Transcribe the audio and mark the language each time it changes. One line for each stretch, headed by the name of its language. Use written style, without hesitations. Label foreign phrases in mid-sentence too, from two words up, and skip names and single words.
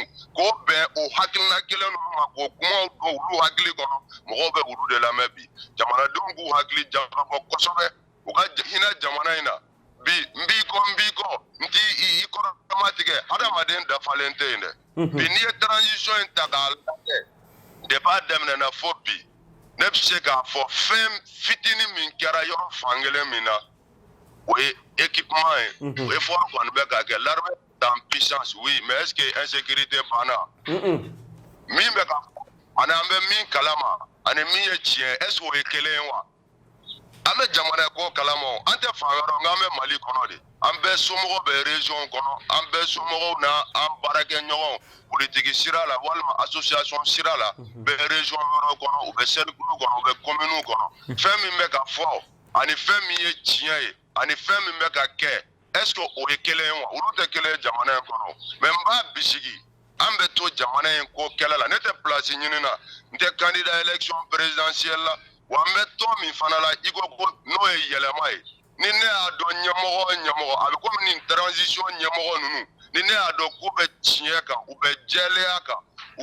Bambara: k'o bɛn o hakilina kelen ninnu ma k'o kumaw don olu hakili kɔnɔ mɔgɔw bɛ olu de lamɛn bi jamanadenw k'u hakili jagabɔ kosɛbɛ u ka hinɛ jamana in na bi n b'i kɔ n t'i kɔrɔma tigɛ adamaden dafalen tɛ yen dɛ bi n'i ye transition in ta k'a lajɛ depuis a daminɛna fo bi ne bɛ se k'a fɔ fɛn fitinin min kɛra yɔrɔ fankelen min na
French: Oui, équipement, effort qu'on veut gagner. L'armée est en puissance, oui, mais est-ce que insécurité pana?
Bambara: Min bɛ ka ani an bɛ min kalama ani min ye tiɲɛ
French: est-ce que
Bambara: o ye kelen ye wa? An bɛ jamana ko kalama o, an tɛ fan wɛrɛ nka an bɛ Mali kɔnɔ de. An bɛɛ somɔgɔw bɛ région kɔnɔ, an bɛɛ somɔgɔw na an baarakɛɲɔgɔnw politiki sira la walima association sira la bɛ région wɛrɛw kɔnɔ, u bɛ cercle kɔnɔ, u bɛ commune kɔnɔ. Fɛn min bɛ ka fɔ ani fɛn min ye tiɲɛ ye ani fɛn min bɛ ka kɛ
French: est-ce que
Bambara: o ye kelen ye wa? Olu tɛ kelen ye jamana in kɔnɔ. Mais n b'a bisigi an bɛ to jamana in ko kɛlɛ la, ne tɛ place ɲini na, n tɛ
French: candidat élection présidentielle
Bambara: la, wa n bɛ tɔn min fana la i ko ko n'o ye yɛlɛma ye. Ni ne y'a dɔn ɲɛmɔgɔ o ɲɛmɔgɔ a bɛ komi nin transition ɲɛmɔgɔ ninnu ni ne y'a dɔn k'u bɛ tiɲɛ kan u bɛ jɛlenya kan u